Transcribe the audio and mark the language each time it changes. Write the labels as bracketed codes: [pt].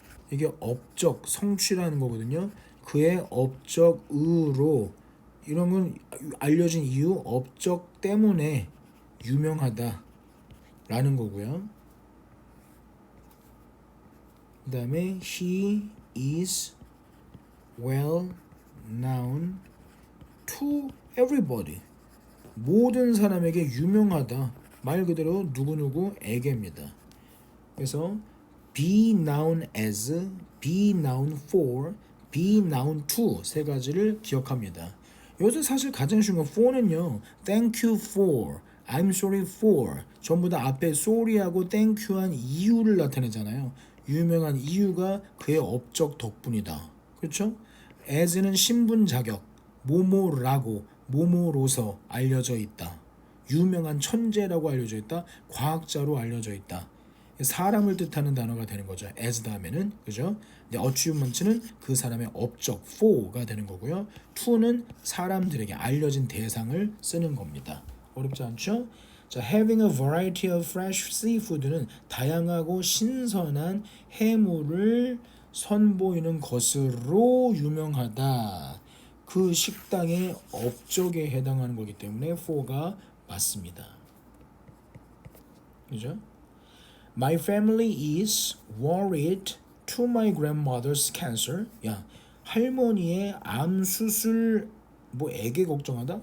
[ko] 이게 업적, 성취라는 거거든요. 그의 업적으로 이런 건 알려진 이유, 업적 때문에 유명하다 라는 거고요. 그 다음에 [en] he is well known to everybody. [ko] 모든 사람에게 유명하다. 말 그대로 누구누구에게입니다. 그래서 be known as, be known for, be known to 세 가지를 기억합니다. 여기서 사실 가장 쉬운 건 for는요. [en] thank you for, I'm sorry for [ko] 전부 다 앞에 sorry하고 thank you한 이유를 나타내잖아요. 유명한 이유가 그의 업적 덕분이다. 그렇죠? as는 신분 자격, 뭐뭐라고, 뭐뭐로서 알려져 있다. 유명한 천재라고 알려져 있다. 과학자로 알려져 있다. 사람을 뜻하는 단어가 되는 거죠. as 다음에는 그죠? 근데 achievement는 그 사람의 업적 for가 되는 거고요. to는 사람들에게 알려진 대상을 쓰는 겁니다. 어렵지 않죠? 자, [en] having a variety of fresh seafood [ko] 는 다양하고 신선한 해물을 선보이는 것으로 유명하다. 그 식당의 업적에 해당하는 거기 때문에 for가 맞습니다. 그죠? [en] My family is worried to my grandmother's cancer. [ko] 야, 할머니의 암 수술 뭐 애게 걱정하다?